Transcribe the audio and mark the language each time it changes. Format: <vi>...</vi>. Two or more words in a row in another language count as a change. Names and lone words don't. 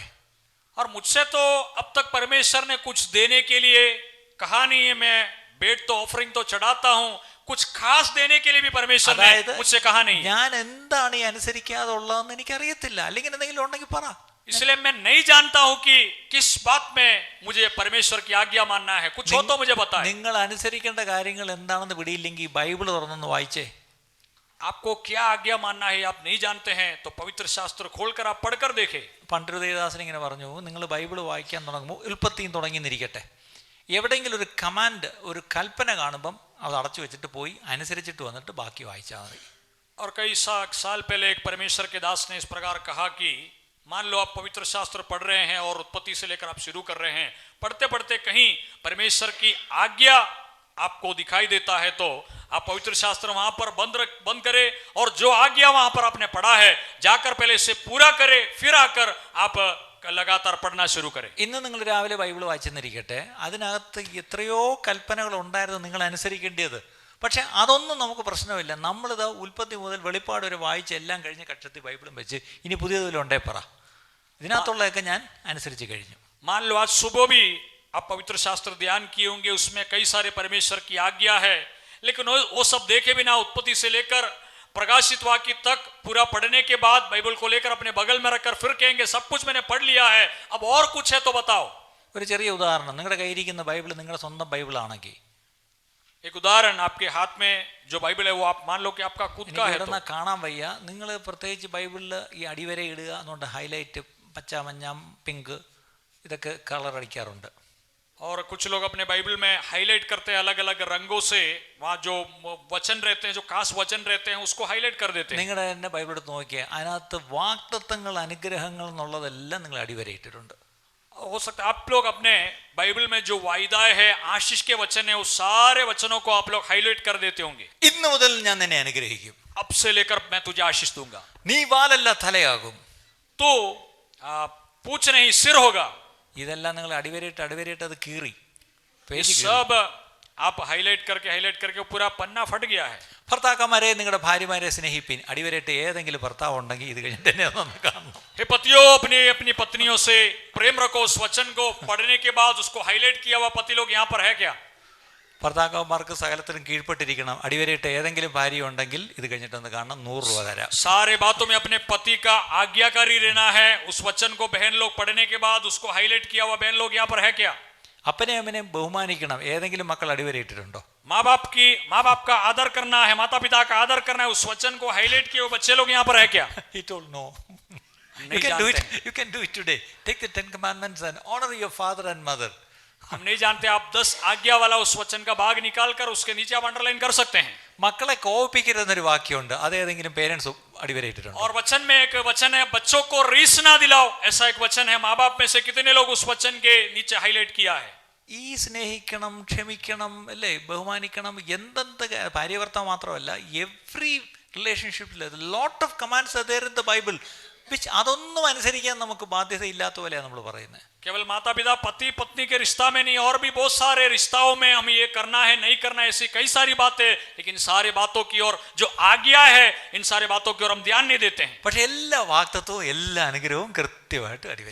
<hi>और मुझसे तो अब तक परमेश्वर ने कुछ देने के लिए कहा नहीं है. मैं भेंट तो ऑफरिंग तो चढ़ाता हूं, कुछ खास देने के लिए भी परमेश्वर ने मुझसे कहा नहीं.</hi> <ml>ഞാൻ എന്താണ് ഈ അനുസരിക്കാതെ ഉള്ളതെന്ന് എനിക്കറിയത്തില്ല. അല്ലെങ്കിൽ എന്തെങ്കിലും ഉണ്ടെങ്കിൽ പറ.</ml> <hi>इसलिए मैं नहीं जानता हूं कि किस बात में मुझे परमेश्वर की आज्ञा मानना है. कुछ हो तो मुझे बताएं.</hi> <ml>നിങ്ങൾ അനുസരിക്കേണ്ട കാര്യങ്ങൾ എന്താണെന്ന് പിടിയില്ലെങ്കിൽ ബൈബിൾ തുറന്നൊന്ന് വായിച്ചേ.</ml> <hi>आपको क्या आज्ञा मानना है आप नहीं जानते हैं तो पवित्र शास्त्र खोलकर आप पढ़कर देखें.</hi> <ml>പണ്ടൊരു ദേവദാസൻ ഇങ്ങനെ പറഞ്ഞു, നിങ്ങൾ ബൈബിൾ വായിക്കാൻ തുടങ്ങുമ്പോൾ ഉൽപ്പത്തിയും തുടങ്ങിന്നിരിക്കട്ടെ, എവിടെയെങ്കിലും ഒരു കമാൻഡ്, ഒരു കൽപ്പന കാണുമ്പം അത് അടച്ചു വെച്ചിട്ട് പോയി അനുസരിച്ചിട്ട് വന്നിട്ട് ബാക്കി വായിച്ചാൽ മതി.</ml> <hi>और कई साल पहले एक परमेश्वर के दास ने इस प्रकार कहा कि मान लो आप पवित्र शास्त्र पढ़ रहे हैं और उत्पत्ति से लेकर आप शुरू कर रहे हैं, पढ़ते पढ़ते कहीं परमेश्वर की आज्ञा आपको दिखाई देता है तो आप पवित्र शास्त्र वहां पर बंद करे और जो आज्ञा वहां पर आपने पढ़ा है जाकर पहले इसे पूरा करे, फिर आकर आप लगातार पढ़ना शुरू करें.</hi> <ml>ഇന്ന് നിങ്ങൾ രാവിലെ ബൈബിൾ വായിച്ചെന്നിരിക്കട്ടെ, അതിനകത്ത് എത്രയോ കൽപ്പനകൾ ഉണ്ടായിരുന്നു നിങ്ങൾ അനുസരിക്കേണ്ടത്. പക്ഷെ അതൊന്നും നമുക്ക് പ്രശ്നമില്ല. നമ്മളിത് ഉൽപ്പത്തി മുതൽ വെളിപ്പാട് വരെ വായിച്ച് എല്ലാം കഴിഞ്ഞ് കക്ഷത്തിൽ ബൈബിളും വെച്ച് ഇനി പുതിയതിലും ഉണ്ടേ പറ, ഇതിനകത്തുള്ളതൊക്കെ ഞാൻ അനുസരിച്ച് കഴിഞ്ഞു.</ml> <hi>मान लो आज सुबह भी आप पवित्र शास्त्र ध्यान किए होंगे, उसमें कई सारे परमेश्वर की आज्ञा है, लेकिन वो सब देखे बिना उत्पत्ति से लेकर प्रकाशित वाक्य तक पूरा पढ़ने के बाद बाइबल को लेकर अपने बगल में रखकर फिर कहेंगे सब कुछ मैंने पढ़ लिया है, अब और कुछ है तो बताओ.</hi> <ml>ഒരു ചെറിയ ഉദാഹരണം, നിങ്ങളുടെ കയ്യിരിക്കുന്ന ബൈബിൾ നിങ്ങളുടെ സ്വന്തം ബൈബിളാണെങ്കിൽ,</ml> <hi>एक उदाहरण, आपके हाथ में जो बाइबल है वो आप मान लो कि आपका खुद का है तो</hi> <ml>കാണാൻ വയ്യ. നിങ്ങൾ പ്രത്യേകിച്ച് ബൈബിളിൽ ഈ അടിവരെ ഇടുക എന്നുകൊണ്ട് ഹൈലൈറ്റ് പച്ച, മഞ്ഞ, പിങ്ക് ഇതൊക്കെ കളർ അടിക്കാറുണ്ട്.</ml> <hi>और कुछ लोग अपने बाइबल में हाईलाइट करते हैं अलग अलग रंगों से, वहाँ जो वचन रहते हैं, जो खास वचन रहते हैं उसको हाईलाइट कर देते हैं.</hi> <ml>നിങ്ങളുടെ തന്നെ ബൈബിൾ എടുത്ത് നോക്കിയാൽ അതിനകത്ത് വാഗ്ദത്തങ്ങൾ, അനുഗ്രഹങ്ങൾ എന്നുള്ളതെല്ലാം നിങ്ങൾ അടിവരയിട്ടിട്ടുണ്ട്.</ml> <hi>हो सकता है आप लोग अपने बाइबल में जो वायदाएं है, आशीष के वचन है, उस सारे वचनों को आप लोग हाईलाइट कर देते होंगे.</hi> <ml>ഇന്ന് മുതൽ ഞാൻ നിന്നെ അനുഗ്രഹിക്കും,</ml> <hi>अब से लेकर मैं तुझे आशीष दूंगा,</hi> <ml>നീ വാലല്ല തലയാകും,</ml> <hi>तो पूछ नहीं सिर होगा.</hi> <ml>ഇതെല്ലാം നിങ്ങൾ അടിവരയിട്ട് അത് കീറി</ml> <hi>ये सब आप हाईलाइट करके पूरा पन्ना फट गया है.</hi> <ml>ഭർത്താക്കന്മാരെ നിങ്ങളുടെ ഭാര്യമാരെ സ്നേഹിപ്പിൻ. അടിവരയിട്ട് ഏതെങ്കിലും ഭർത്താവ് ഉണ്ടെങ്കിൽ ഇത് കഴിഞ്ഞിട്ട് എന്നെ ഒന്ന് കാണണം.</ml> <hi>हे पतियों, अपनी पत्नियों से प्रेम रखो. उस वचन को पढ़ने के बाद उसको हाईलाइट किया हुआ पति लोग यहाँ पर है क्या?</hi> <ml>ഭർത്താക്കന്മാർക്ക് സകലത്തിനും കീഴ്പ്പെട്ടിരിക്കണം. അടിവരയിട്ട് ഏതെങ്കിലും ഭാര്യ ഉണ്ടെങ്കിൽ ഇത് കഴിഞ്ഞിട്ടൊന്ന് കാണണം, 100 രൂപ തരാം.</ml> <hi>सारे बातों में अपने पति का आज्ञाकारी रहना है. उस वचन को बहन लोग पढ़ने के बाद उसको हाईलाइट किया हुआ बहन लोग यहाँ पर है क्या?</hi> <ml>അപ്പനെ അമ്മനെ ബഹുമാനിക്കണം. ഏതെങ്കിലും മക്കൾ അടിവരയിട്ടിട്ടുണ്ടോ?</ml> <hi>माँ बाप का आदर करना है, माता पिता का आदर करना है. उस वचन को हाईलाइट किए हुए बच्चे लोग यहाँ पर है क्या?</hi> <en>He told no.</en> <hi>नहीं जानते.</hi> <en>You can do it today. Take the 10 commandments and honor your father and mother.</en> <hi>हम नहीं जानते. आप 10 आज्ञा वाला उस वचन का भाग निकाल कर उसके नीचे आप अंडरलाइन कर सकते हैं.</hi> <ml>മക്കളെ കോപിക്കരുതെന്നൊരു വാക്യമുണ്ട്, അത് ഏതെങ്കിലും പേരൻസ് അടിവരയിട്ടിട്ടുണ്ടോ?</ml> <hi>और वचन में एक वचन है, बच्चों को रीस ना दिलाओ, ऐसा एक वचन है. माँ बाप में से कितने लोग उस वचन के नीचे हाईलाइट किया है?</hi> <ml>ഈ സ്നേഹിക്കണം, ക്ഷമിക്കണം, അല്ലേ, ബഹുമാനിക്കണം, എന്തെന്ത് ഭാര്യ ഭർത്താവ് മാത്രമല്ല,</ml> <en>every relationshipil lot of commands are there in the Bible which</en> <ml>അതൊന്നും അനുസരിക്കാൻ നമുക്ക് ബാധ്യതയില്ലാത്ത പോലെയാണ് നമ്മൾ പറയുന്നത്.</ml> <hi>केवल माता पिता पति पत्नी के रिश्ता में नहीं, और भी बहुत सारे रिश्ताओं में हमें ये करना है, नहीं करना है, ऐसी कई सारी बातें, लेकिन सारी बातों की ओर जो आज्ञा है, इन सारी बातों की ओर हम ध्यान नहीं देते हैं.</hi> <ml>പക്ഷെ എല്ലാ വാഗ്ദത്തവും എല്ലാ അനുഗ്രഹവും കൃത്യമായിട്ട് അടിവരയിടും.</ml>